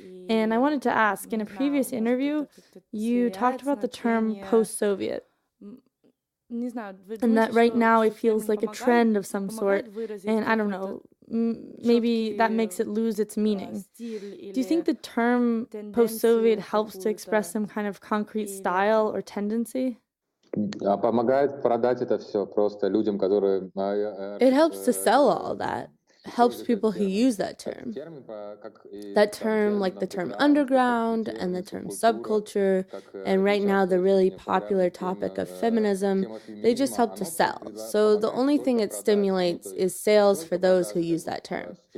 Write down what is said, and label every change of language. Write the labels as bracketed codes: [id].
[en] And I wanted to ask, in a previous interview, you talked about the term post-Soviet. And that right now it feels like a trend of some sort, and I don't know, maybe that makes it lose its meaning. Do you think the term post-Soviet helps to express some kind of concrete style or tendency? [ru] Помогает продать это все просто людям, которые... [en] It helps to sell all that. helps people who use that term. That term, like the term underground and the term subculture, and right now the really popular topic of feminism, they just help to sell. So the only thing it stimulates is sales for those who use that term.